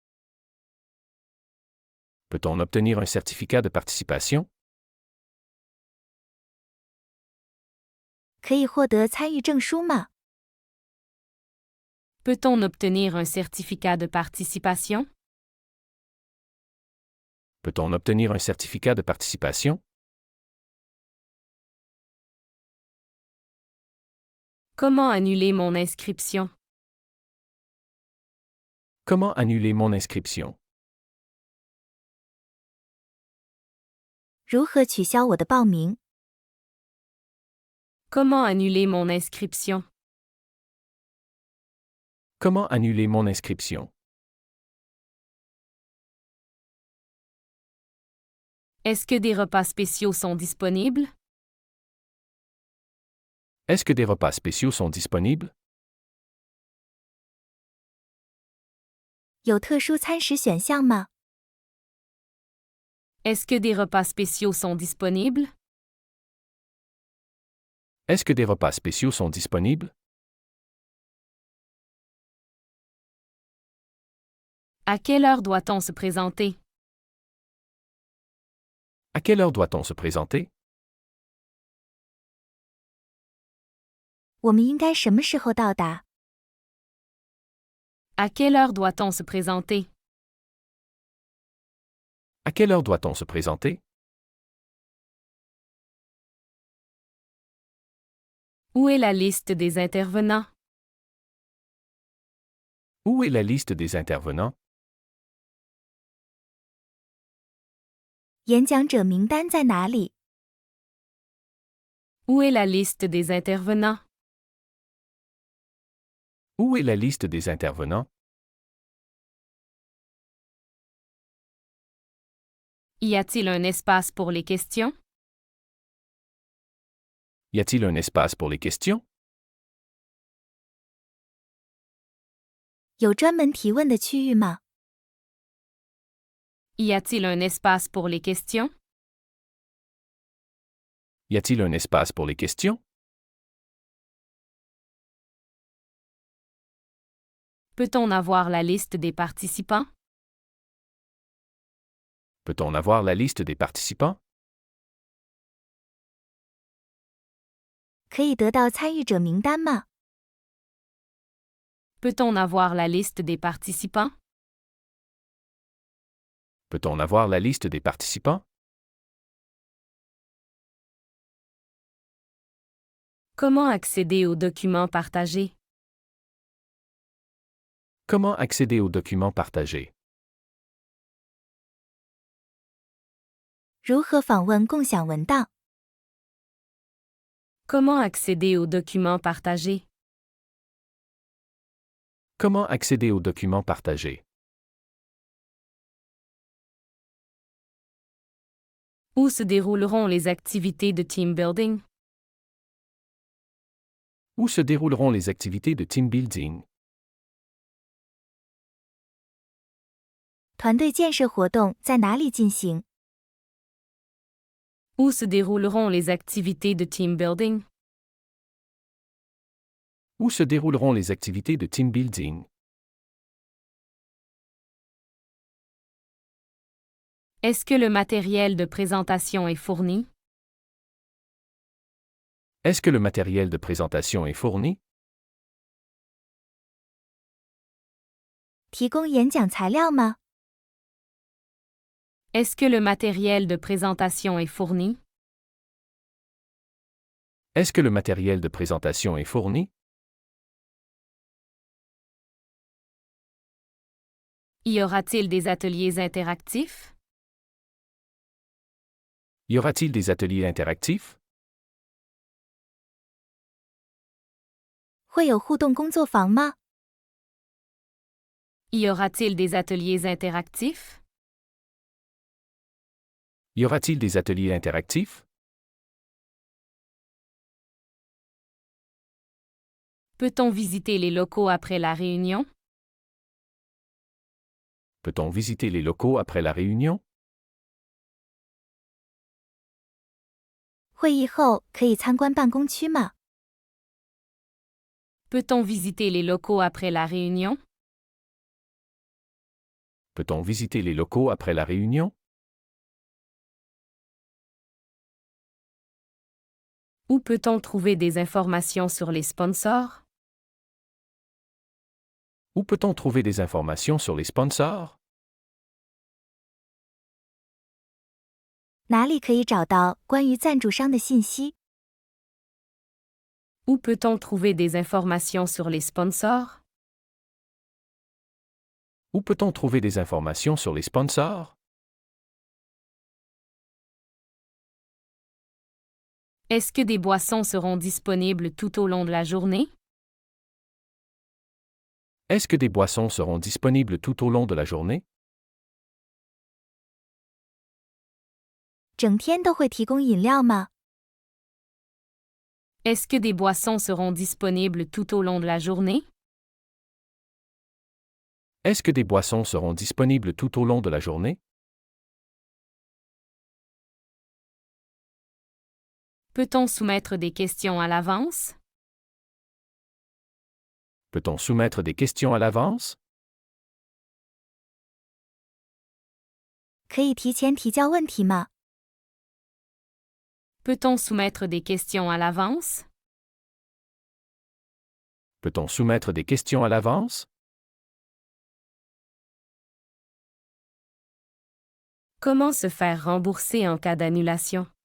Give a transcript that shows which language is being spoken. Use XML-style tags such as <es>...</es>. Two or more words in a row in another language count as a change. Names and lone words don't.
<fr>Peut-on obtenir un certificat de participation?</fr> <zh>可以获得参与证书吗？</zh> <fr>Peut-on obtenir un certificat de participation? Peut-on obtenir un certificat de participation? Comment annuler mon inscription? Comment annuler mon inscription?</fr> <zh>如何取消我的报名？</zh> <fr>Comment annuler mon inscription? Comment annuler mon inscription? Est-ce que des repas spéciaux sont disponibles? Est-ce que des repas spéciaux sont disponibles?</fr> <zh>有特殊餐食选项吗？</zh> <fr>Est-ce que des repas spéciaux sont disponibles? Est-ce que des repas spéciaux sont disponibles? À quelle heure doit-on se présenter? À quelle heure doit-on se présenter?</fr> <zh>我们应该什么时候到达？</zh> <fr>À quelle heure doit-on se présenter? À quelle heure doit-on se présenter? Où est la liste des intervenants? Où est la liste des intervenants?</fr> <zh>演讲者名单在哪里？</zh> <fr>Où est la liste des intervenants? Où est la liste des intervenants? Y a-t-il un espace pour les questions? Y a-t-il un espace pour les questions?</fr> <zh>有专门提问的区域吗？</zh> <fr>Y a-t-il un espace pour les questions? Y a-t-il un espace pour les questions? Peut-on avoir la liste des participants? Peut-on avoir la liste des participants?</fr> <zh>可以得到参与者名单吗？</zh> <fr>Peut-on avoir la liste des participants? Peut-on avoir la liste des participants? Comment accéder aux documents partagés? Comment accéder aux documents partagés?</fr> <zh>如何访问共享文档？</zh> <fr>Comment accéder aux documents partagés? Comment accéder aux documents partagés? Où se dérouleront les activités de</fr> <en>team building?</en> <fr>Où se dérouleront les activités de</fr> <en>team building?</en> <zh>团队建设活动在哪里进行？</zh> <fr>Où se dérouleront les activités de</fr> <en>team building?</en> <fr>Où se dérouleront les activités de</fr> <en>team building?</en> <fr>Est-ce que le matériel de présentation est fourni? Est-ce que le matériel de présentation est fourni?</fr> <zh>提供演讲材料吗？</zh> <fr>Est-ce que le matériel de présentation est fourni? Est-ce que le matériel de présentation est fourni? Y aura-t-il des ateliers interactifs? Y aura-t-il des ateliers interactifs?</fr> <zh>会有互动工作坊吗？</zh> <fr>Y aura-t-il des ateliers interactifs? Y aura-t-il des ateliers interactifs? Peut-on visiter les locaux après la réunion? Peut-on visiter les locaux après la réunion?</fr> <zh>会议后可以参观办公区吗？</zh> <fr>Peut-on visiter les locaux après la réunion? Peut-on visiter les locaux après la réunion? Où peut-on trouver des informations sur les sponsors? Où peut-on trouver des informations sur les sponsors?</fr> <zh>哪里可以找到关于赞助商的信息？</zh> <fr>Où peut-on trouver des informations sur les sponsors? Où peut-on trouver des informations sur les sponsors? Est-ce que des boissons seront disponibles tout au long de la journée? Est-ce que des boissons seront disponibles tout au long de la journée?</fr> <zh>整天都会提供饮料吗？</zh> <fr>Est-ce que des boissons seront disponibles tout au long de la journée? Est-ce que des boissons seront disponibles tout au long de la journée? Peut-on soumettre des questions à l'avance? Peut-on soumettre des questions à l'avance?</fr> <zh>可以提前提交问题吗？</zh> <fr>Peut-on soumettre des questions à l'avance? Peut-on soumettre des questions à l'avance? Comment se faire rembourser en cas d'annulation?</fr>